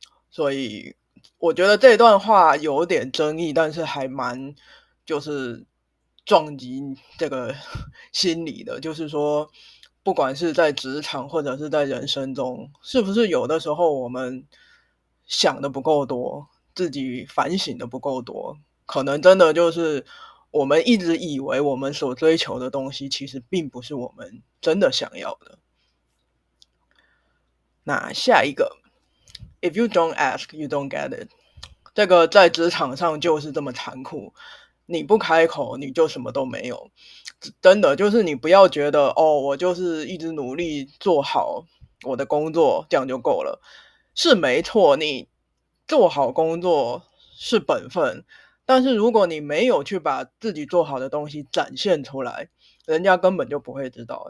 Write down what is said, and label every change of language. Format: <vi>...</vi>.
<zh>所以我觉得这段话有点争议，但是还蛮就是撞击这个心理的，就是说，不管是在职场或者是在人生中，是不是有的时候我们想的不够多，自己反省的不够多，可能真的就是我们一直以为我们所追求的东西，其实并不是我们真的想要的。那下一个</zh> <en>，If you don't ask, you don't get it。</en> <zh>这个在职场上就是这么残酷，你不开口，你就什么都没有。真的就是你不要觉得哦，我就是一直努力做好我的工作，这样就够了。是没错，你做好工作是本分，但是如果你没有去把自己做好的东西展现出来，人家根本就不会知道。</zh>